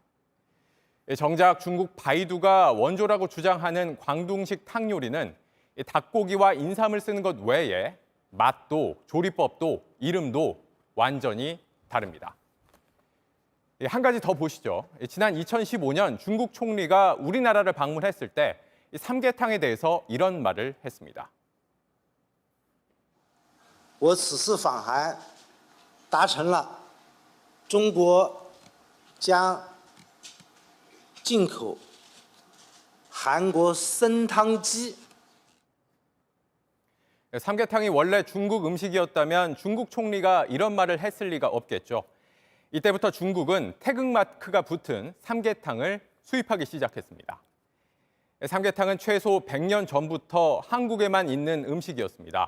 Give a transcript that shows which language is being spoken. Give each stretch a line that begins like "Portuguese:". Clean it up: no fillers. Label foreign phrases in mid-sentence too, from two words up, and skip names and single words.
Korean: 정작 중국 바이두가 원조라고 주장하는 광둥식 탕 요리는 닭고기와 인삼을 쓰는 것 외에 맛도 조리법도 이름도 완전히 다릅니다. 한 가지 더 보시죠. 지난 2015년 중국 총리가 우리나라를 방문했을 때 삼계탕에 대해서 이런 말을 했습니다.
Chinese: 我此次访韩达成了中国将进口韩国参汤鸡
Korean: 삼계탕이 원래 중국 음식이었다면 중국 총리가 이런 말을 했을 리가 없겠죠. 이때부터 중국은 태극마크가 붙은 삼계탕을 수입하기 시작했습니다. 삼계탕은 최소 100년 전부터 한국에만 있는 음식이었습니다.